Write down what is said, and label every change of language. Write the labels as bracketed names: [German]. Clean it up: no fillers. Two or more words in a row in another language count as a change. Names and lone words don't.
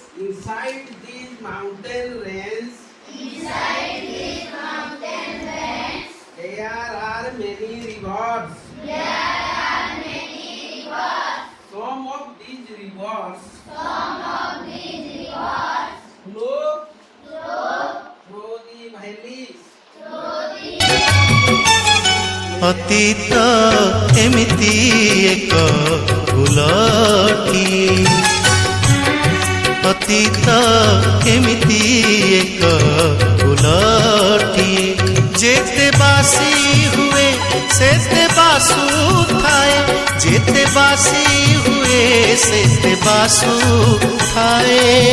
[English] inside these mountain range, there are many rivers. Some of these rivers flow through the valleys. [Odia] ଅତୀତ ଏମିତି ଏକ ଫୁଲଟି ଅତୀତ ଏମିତି ଏକ ଫୁଲଟି ଯେତେ ବାସି ହୁଏ ସେତେ ବାସୁଥାଏ ଯେତେ ବାସି ହୁଏ ସେତେ ବାସୁଥାଏ